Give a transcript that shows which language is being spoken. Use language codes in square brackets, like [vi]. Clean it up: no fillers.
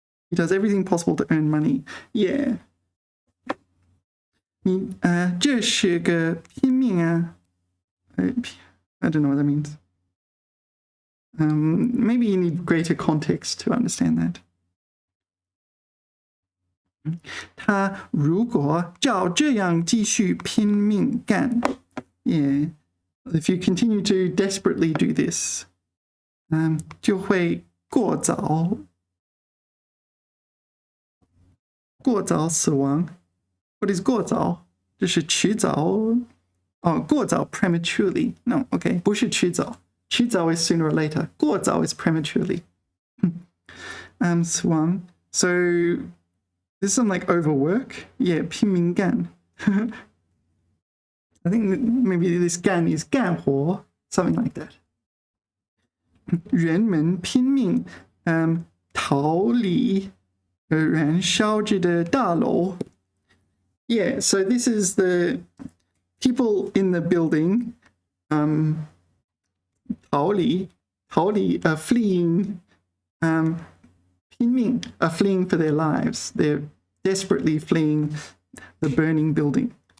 [en] He does everything possible to earn money. Yeah. [zh] 这是个拼命啊. [en] I don't know what that means. Maybe you need greater context to understand that. [zh] 他如果照这样继续拼命干, [en] yeah, if you continue to desperately do this, [zh] 就会过早死亡. [en] What is [zh] 过早?这是迟早. [en] Oh, 过早 prematurely. No, okay, [zh] 不是迟早. [en] 迟早 is sooner or later. 过早 is prematurely. [zh] 死亡. [en] So this is some like overwork. Yeah, 拼命干. I think maybe this 干 is 干活, something like that. [zh] 人们拼命逃离燃烧着的大楼. [en] Yeah, so this is the people in the building 逃离 are fleeing 拼命 are fleeing for their lives. They're desperately fleeing the burning building.